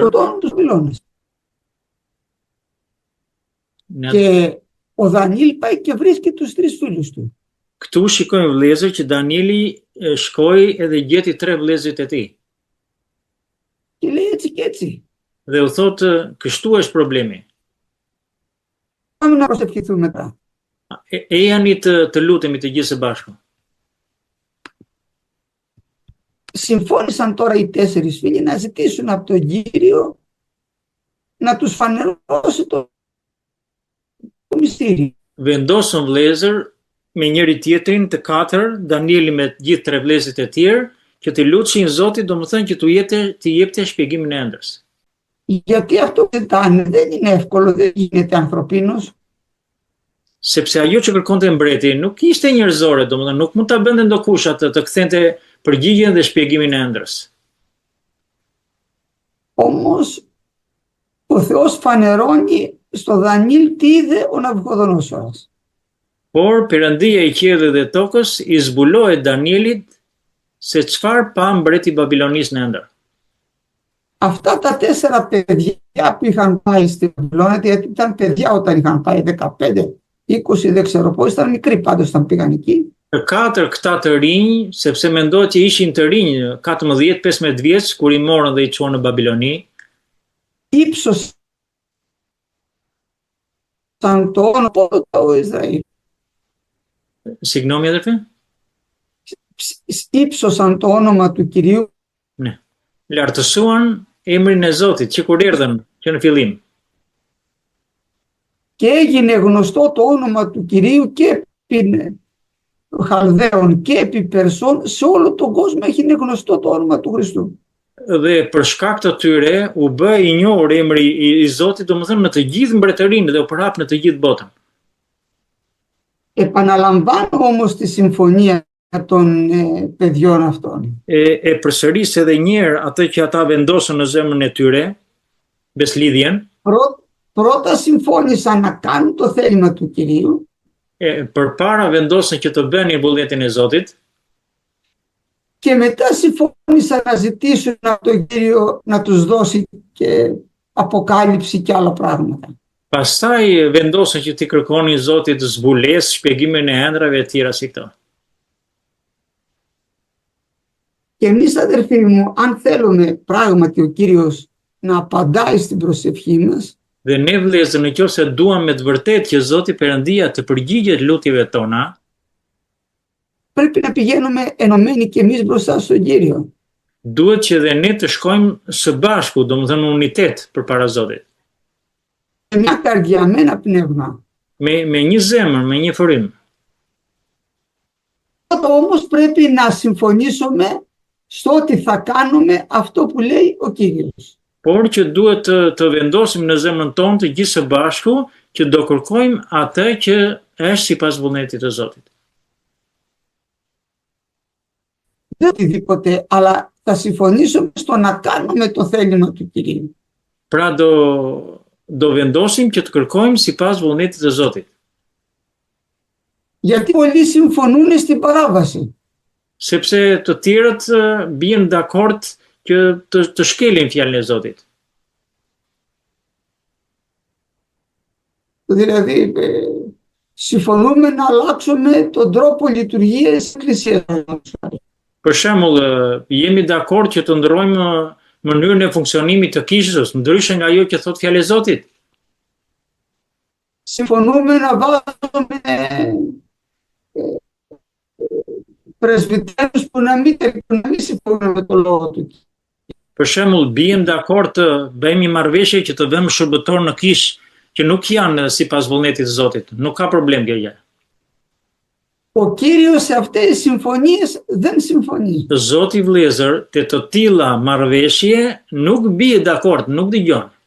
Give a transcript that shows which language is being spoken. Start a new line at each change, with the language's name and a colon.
Greek: σκοτώνουν τους πυλώνες. ne Και ο Δανιήλ πάει και βρίσκει τους τρεις φίλους του.
Albanian: këtu shikojmë vëllezër që Danieli shkoi edhe gjeti 3 vëllezërit e tij.
Greek: Και λέει έτσι και έτσι.
Albanian: Dhe u thotë, kështu është problemi.
Greek: Πάμε να προσευχηθούμε μετά.
Albanian: Ejani të lutemi të gjithë së bashku.
Greek: Συμφώνησαν τώρα οι 4 φίλοι να ζητήσουν από τον Κύριο να τους φανερώσει το μυστήριο.
Albanian: Vendosën vëllezër me njëri tjetrin të 4, Danieli me gjithë 3 vëllezërit e tjerë, që të lutshin Zotit, domethënë që të jepte shpjegimin e ëndrrës.
Greek: Γιατί αυτό που ζητάνε δεν είναι εύκολο, δεν γίνεται ανθρωπίνος.
Albanian: Sepse ajo që kërkonte mbreti nuk ishte njerëzore, domethënë nuk mund ta bënte ndokush atë të kthente përgjigjen dhe shpjegimin e ëndrrës.
Greek: Όμως ο Θεός φανερώνει στο Δανιήλ τι είδε ο Ναβουχοδονόσορας.
Albanian: Por Perëndia i qiellit dhe tokës i zbulohet Danielit se çfarë pa mbreti i Babilonisë në ëndër.
Greek: Αυτά τα 4 παιδιά που είχαν πάει στη Βαβυλώνα, γιατί ήταν παιδιά όταν είχαν πάει 15, 20, δεν ξέρω πώς, ήταν μικροί πάντως όταν πήγαν εκεί.
Albanian: Të 4 këta të rinj, sepse mendohet që ishin të rinj 14-15 vjeç kur i morën dhe i çuan në Babiloni,
Greek: Ύψωσαν το όνομα του Ισραήλ. Συγγνώμη αδερφέ. Ύψωσαν το όνομα του Κυρίου. Ναι.
Albanian: Lartësuan emrin e Zotit që kur erdhën që në fillim.
Greek: Και έγινε γνωστό το όνομα του Κυρίου και επί Χαλδαίων και επί Περσών, σε όλο τον κόσμο έγινε γνωστό το όνομα του Χριστού.
Albanian: Dhe për shkak të tyre u bë i njohur emri i Zotit, domethënë në të gjithë mbretërinë dhe u përhap në të gjithë botën.
Greek: Επαναλαμβάνω όμως τη συμφωνία των παιδιών αυτών.
Albanian: Përsëris edhe një herë atë që ata vendosën në zemrën e tyre, beslidhjen.
Greek: Πρώτα συμφώνησαν να κάνουν το θέλημα του Κυρίου.
Albanian: Përpara vendosën që të bënin vullnetin e Zotit.
Greek: Και μετά συμφώνησαν να ζητήσουν από τον Κύριο να τους δώσει και αποκάλυψη και άλλα πράγματα.
Albanian: Pastaj vendosën që t'i kërkonin Zotit zbulesë, shpjegimin e ëndrave e tjera si këto.
Greek: Και εμείς αδερφοί μου, αν θέλουμε πράγματι ο Κύριος να απαντάει στην προσευχή μας,
Albanian: Dhe ne vëllezër, nëse duam me të vërtetë që Zoti Perëndia të përgjigjet lutjeve tona,
Greek: πρέπει να πηγαίνουμε ενωμένοι και εμείς μπροστά στον Κύριο.
Albanian: Duhet që dhe ne të shkojmë së bashku, domethënë unitet përpara Zotit.
Greek: Με μια καρδιά, με ένα πνεύμα.
Albanian: Me një zemër, me një fërim.
Greek: Όμως πρέπει να συμφωνήσουμε στο ότι θα κάνουμε αυτό που λέει ο Κύριος.
Albanian: Por që duhet të vendosim në zemrën tonë të gjithë së bashku që do kërkojmë atë që është sipas vullnetit të Zotit.
Greek: Δεν οτιδήποτε, αλλά θα συμφωνήσουμε στο να κάνουμε το θέλημα του Κυρίου.
Albanian: Pra do vendosim që të kërkojmë sipas vullnetit të Zotit.
Greek: Γιατί πολλοί συμφωνούν στην παράβαση.
Albanian: Sepse të tjerët bien dakord që të shkelin fjalën e Zotit.
Greek: Δηλαδή, συμφωνούμε να αλλάξουμε τον τρόπο λειτουργίας της Εκκλησίας.
Albanian: Për shembull, jemi dakord që të ndrojmë mënyrën e funksionimit të kishës, ndryshe nga ajo që thot fjala e Zotit.
Greek: Συμφωνούμε να βάζουμε πρεσβυτέρους που να μην συμφωνούν με το λόγο του.
Albanian: Për shembull, bien dakord të bëjmë marrëveshje që të vëmë shërbëtor në kishë që nuk janë sipas vullnetit të Zotit. Nuk ka problem kjo gjë.
Greek: Ο Κύριος σε αυτές τις συμφωνίες δεν συμφωνεί.
Albanian: Zoti vëllezër, te të tilla marrëveshje nuk bie dakord, nuk dëgjon.